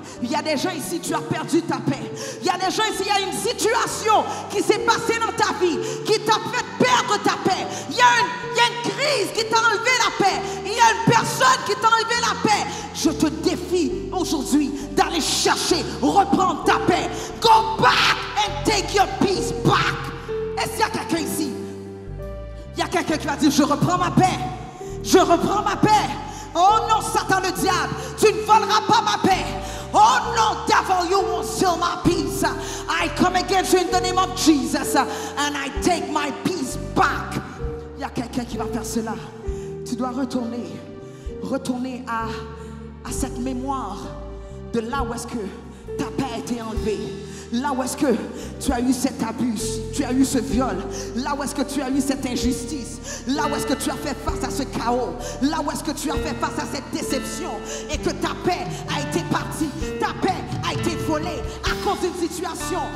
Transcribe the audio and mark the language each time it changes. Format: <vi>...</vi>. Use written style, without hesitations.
<fr>Il y a des gens ici, tu as perdu ta paix. Il y a des gens ici, il y a une situation qui s'est passée dans ta vie qui t'a fait perdre ta paix. Il y a une crise qui t'a enlevé la paix. Il y a une personne qui t'a enlevé la paix. Je te défie aujourd'hui d'aller chercher, reprendre ta paix.</fr> <en>Go back and take your peace back.</en> <fr>Est-ce qu'il y a quelqu'un ici? Il y a quelqu'un qui va dire, je reprends ma paix. Je reprends ma paix. Oh non, Satan le diable, tu ne voleras pas ma paix.</fr> <en>Oh non, devil, you won't steal my peace. I come against you in the name of Jesus and I take my peace back.</en> <fr>Il y a quelqu'un qui va faire cela. Tu dois retourner à cette mémoire de là où est-ce que ta paix a été enlevée. Là où est-ce que tu as eu cet abus, tu as eu ce viol, là où est-ce que tu as eu cette injustice, là où est-ce que tu as fait face à ce chaos, là où est-ce que tu as fait face à cette déception et que ta paix a été partie, ta paix a été volée à cause d'une situation.</fr>